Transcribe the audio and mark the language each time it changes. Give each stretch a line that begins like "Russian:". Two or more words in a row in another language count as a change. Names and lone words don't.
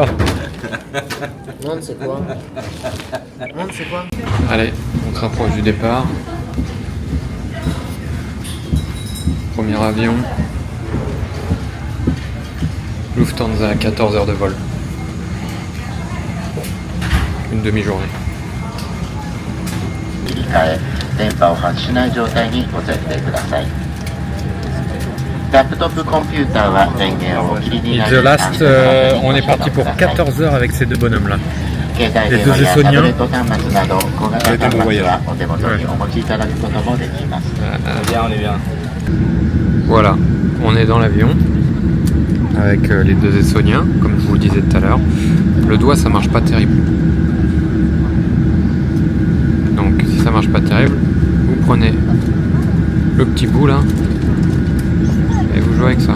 French: Non, c'est quoi? Non, c'est quoi? Allez, on se rapproche du départ. Premier avion. Lufthansa, 14 heures de vol. Une demi-journée.
Japanese: 切り替え、電波を発しない状態にご設定ください。ラップトップコンピューターは電源をお切りになり、
English: The Last,
French: on est parti pour 14 heures avec ces 2 bonhommes-là.
Japanese: 携帯電話やタブレット端末など小型端末はお手元にお持ちいただくこともできます。
French: On est bien. Voilà, on est dans l'avion avec les 2 Estoniens, comme je vous le disais tout à l'heure. Le doigt, ça marche pas terrible. Donc, si ça marche pas terrible, vous prenez le petit bout là et vous jouez avec ça.